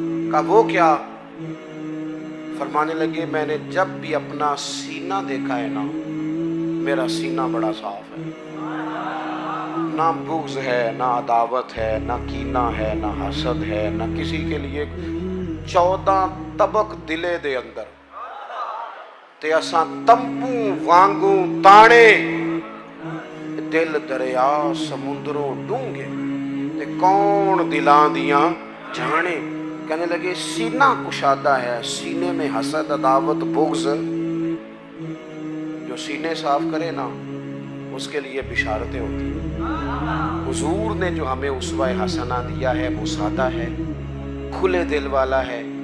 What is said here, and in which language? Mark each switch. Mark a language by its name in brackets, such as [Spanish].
[Urdu] کہا وہ کیا؟ فرمانے لگے میں نے جب بھی اپنا سینہ دیکھا ہے نا, میرا سینہ بڑا صاف ہے, نہ بغض ہے, نہ عداوت ہے, نہ کینہ ہے, نہ حسد ہے, نہ کسی کے لیے. [Punjabi] 14 طبق دلے دے اندر تے اساں تمپوں وانگوں تانے, دل دریا سمندروں ڈونگے تے کون دلاں دیاں جانے. [Urdu] کہنے لگے سینہ کشادہ ہے, سینے میں حسد عداوت بغض, جو سینے صاف کرے نا اس کے لیے بشارتیں ہوتی ہیں. حضور نے جو ہمیں اسوہ حسنہ دیا ہے وہ سادہ ہے, کھلے دل والا ہے.